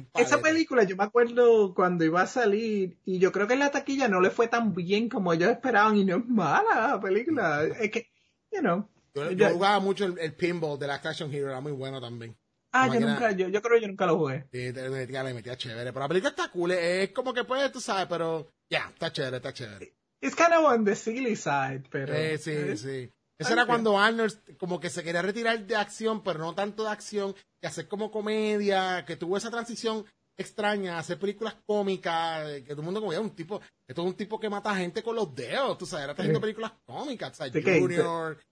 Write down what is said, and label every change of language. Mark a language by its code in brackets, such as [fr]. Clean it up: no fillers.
[es] Esa película, yo me acuerdo cuando iba a salir, y yo creo que en la taquilla no le fue tan bien como ellos esperaban, y no es mala la película. Es que, Yo jugaba mucho el pinball de Black Action Hero, era muy bueno también. Yo creo que yo nunca lo jugué. Sí, le metía chévere. Pero la película está cool. Es como que pues, tú sabes, pero ya, yeah, está chévere. [en] It's kind of on the silly side, [es] pero... Sí. Eso era cuando Arnold como que se quería retirar de acción, pero no tanto de acción, y hacer como comedia, que tuvo esa transición extraña, hacer películas cómicas, que todo el mundo como, esto es un tipo que mata a gente con los dedos, tú sabes, era haciendo películas cómicas, o sea, Junior...